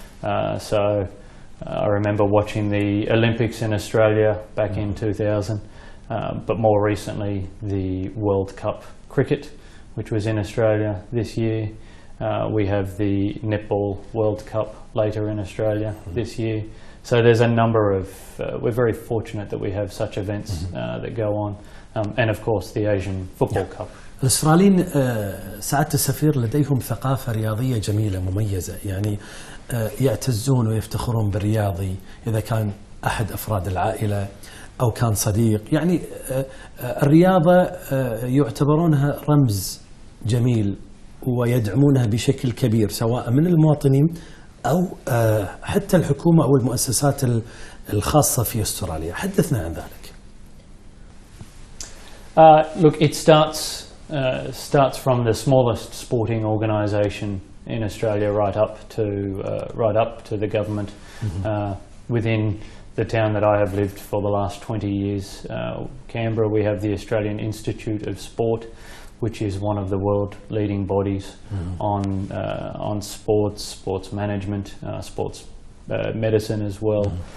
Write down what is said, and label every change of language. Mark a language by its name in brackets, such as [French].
[English] So I remember watching the Olympics in Australia back in 2000, but more recently the World Cup cricket, which was in Australia this year. We have the Netball World Cup later in Australia this year. So there's a number of, we're very fortunate that we have such events that go on. And of course the Asian Football Cup. [Arabic] الأستراليين سعادة السفير لديهم ثقافة رياضية جميلة مميزة، يعني يعتزون ويفتخرون بالرياضي إذا كان أحد أفراد العائلة أو كان صديق. يعني الرياضة يعتبرونها رمز جميل ويدعمونها بشكل كبير سواء من المواطنين أو حتى الحكومة أو المؤسسات الخاصة في أستراليا. حدثنا عن ذلك. [English] Look, it starts from the smallest sporting organisation in Australia right up to the government. Within the town that I have lived for the last 20 years, Canberra, we have the Australian Institute of Sport, which is one of the world leading bodies on sports management, sports medicine as well.